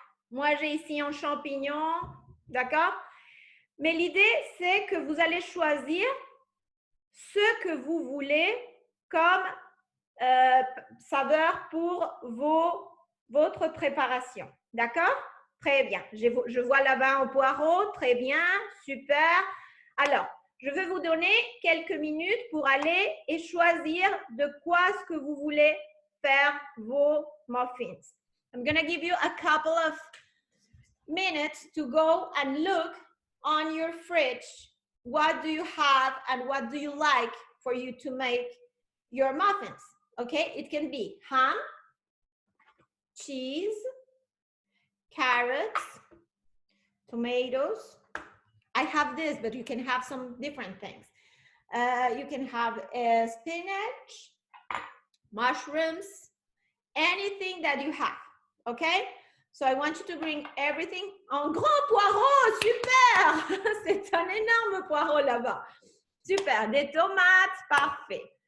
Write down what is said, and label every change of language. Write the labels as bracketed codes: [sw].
[fr] Moi, j'ai ici un champignon. D'accord? Mais l'idée, c'est que vous allez choisir ce que vous voulez comme saveur pour votre préparation. D'accord? Très bien. Je vois là-bas un poireau. Très bien. Super. Alors, je vais vous donner quelques minutes pour aller et choisir de quoi est-ce que vous voulez faire vos muffins. [en] I'm going to give you a couple of minutes to go and look on your fridge. What do you have and what do you like for you to make your muffins? Okay, it can be ham, cheese, carrots, tomatoes. I have this, but you can have some different things. You can have spinach, mushrooms, anything that you have, okay? So I want you to bring everything. [fr] Un grand poireau, super! C'est un énorme poireau là-bas. Super, des tomates, parfait.